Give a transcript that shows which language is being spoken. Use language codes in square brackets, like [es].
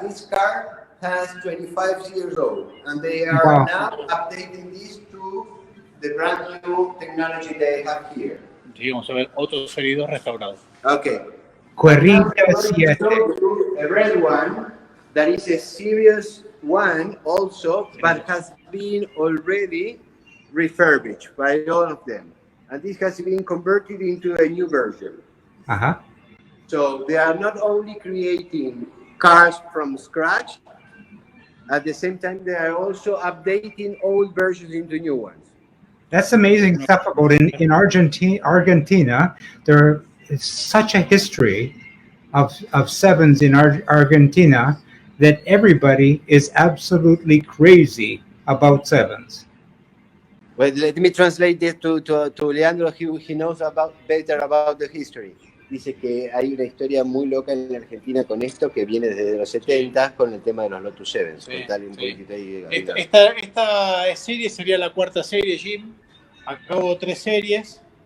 [en] This car has 25 years old, and they are now updating this to the brand new technology they have here. [es] Sí, vamos a ver otros serie 2 restaurados. [en] Okay. [es] Corrida [en] Now, 7. a red one that is a Series 1 also, but has been already refurbished by all of them. And this has been converted into a new version. Uh-huh. So they are not only creating cars from scratch, at the same time they are also updating old versions into new ones. That's amazing stuff about in Argentina. There is such a history of sevens in Argentina that everybody is absolutely crazy about sevens. Well, let me translate this to Leandro. He knows better about the history. [es] Dice que hay una historia muy loca en Argentina con esto que viene desde los 70 con el tema de los Lotus 7. Sí, sí. Esta serie sería la cuarta serie, Jim. Acabo 3 series.